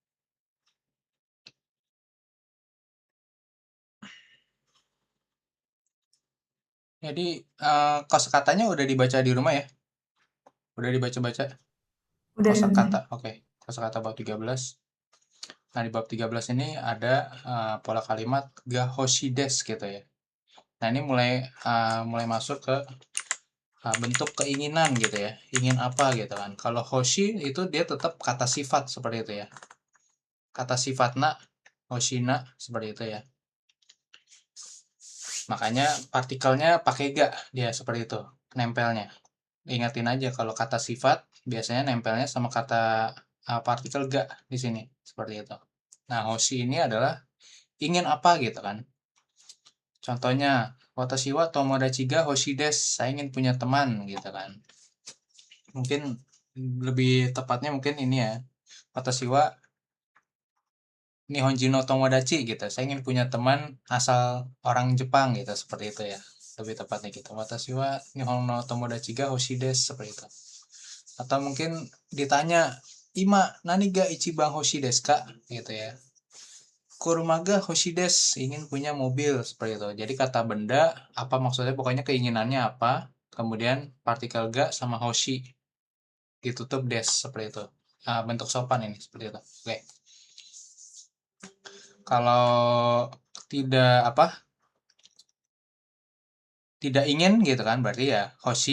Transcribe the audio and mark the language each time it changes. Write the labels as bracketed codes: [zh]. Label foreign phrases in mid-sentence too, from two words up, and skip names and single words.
[id] Jadi kosakatanya udah dibaca di rumah ya? Udah dibaca-baca? Udah, Kosakata. Sensei. Oke. Kosakata bab 13. Nah, di bab 13 ini ada pola kalimat [ja] が欲しいです [id] gitu ya. Nah, ini mulai masuk ke bentuk keinginan gitu ya. Ingin apa gitu kan. Kalau hoshi itu dia tetap kata sifat seperti itu ya. Kata sifatna, hoshina seperti itu ya. Makanya partikelnya pakai ga dia seperti itu, nempelnya. Ingatin aja kalau kata sifat biasanya nempelnya sama kata partikel ga di sini seperti itu. Nah, hoshi ini adalah ingin apa gitu kan. Contohnya, [ja] 私は友達が欲しいです, [id] saya ingin punya teman gitu kan. Mungkin lebih tepatnya mungkin ini ya. [ja] 私は日本人の友達 gitu. [id] Saya ingin punya teman asal orang Jepang gitu, seperti itu ya. Lebih tepatnya gitu. [ja] 私は日本の友達が欲しいです, [id] seperti itu. Atau mungkin ditanya, [ja] "今何が一番欲しいですか?" [id] gitu ya. [ja] 車が欲しいです, [id] ingin punya mobil, seperti itu. Jadi kata benda, apa maksudnya, pokoknya keinginannya apa, kemudian partikel ga sama hoshi ditutup desu, seperti itu. Nah, bentuk sopan ini, seperti itu. Oke. Kalau tidak apa tidak ingin gitu kan berarti ya hoshi.